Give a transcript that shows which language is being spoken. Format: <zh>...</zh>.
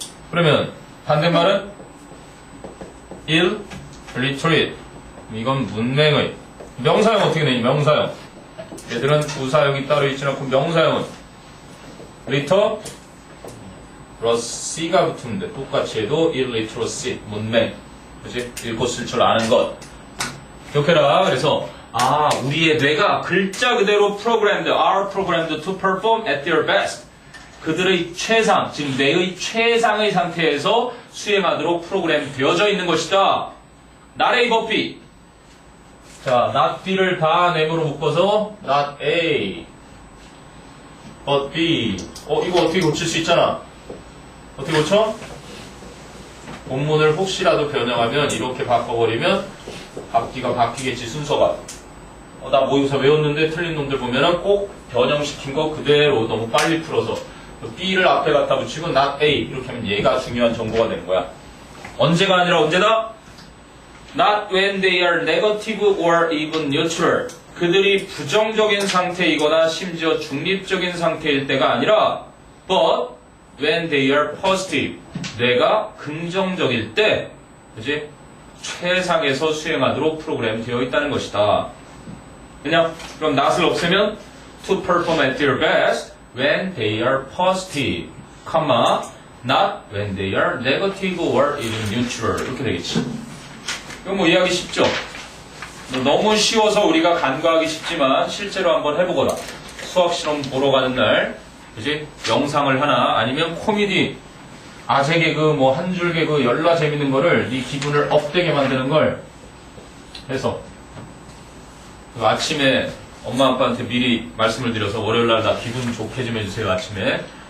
<ko>그러면 반대말은 illiterate. 이건 문맹의. 명사형 어떻게 되니? 명사형. 얘들은 부사형이 따로 있지 않고 명사형은 literacy가 붙으면 돼. 똑같이 해도 illiteracy. 문맹. 그치? 읽고 쓸 줄 아는 것. 기억해라. 그래서 우리의 뇌가 글자 그대로</ko> <en>programmed, are programmed to perform at their best.</en> <ko>그들의 최상, 즉 뇌의 최상의 상태에서 수행하도록 프로그램 되어져 있는 것이다.</ko> <en>not A, but B.</en> <ko>자, not B를 다 네모로 묶어서 not A, but B. 이거 어떻게 고칠 수 있잖아. 어떻게 고쳐? 본문을 혹시라도 변형하면 이렇게 바꿔버리면 앞뒤가 바뀌겠지 순서가. 나 모의고사 외웠는데 틀린 놈들 보면은 꼭 변형시킨 거 그대로 너무 빨리 풀어서 B를 앞에 갖다 붙이고 not A 이렇게 하면 얘가 중요한 정보가 되는 거야. 언제가 아니라 언제다?</ko> <en>Not when they are negative or even neutral.</en> <ko>그들이 부정적인 상태이거나 심지어 중립적인 상태일 때가 아니라</ko> <en>but when they are positive.</en> <ko>내가 긍정적일 때, 그지? 최상에서 수행하도록 프로그램 되어 있다는 것이다. 그냥 그럼</ko> <en>not을</en> <ko>없애면</ko> <en>to perform at their best when they are positive, not when they are negative or even neutral.</en> <ko>이렇게 되겠지. 이건 뭐 이해하기 쉽죠? 너무 쉬워서 우리가 간과하기 쉽지만 실제로 한번 해보거라. 수학 실험 보러 가는 날, 그지? 영상을 하나 아니면 코미디 아재 개그 뭐 한 줄 개그 열나 재밌는 거를 네 기분을 업되게 만드는 걸 해서 아침에 엄마 아빠한테 미리 말씀을 드려서 월요일날 나 기분 좋게 좀 해주세요. 아침에.</ko>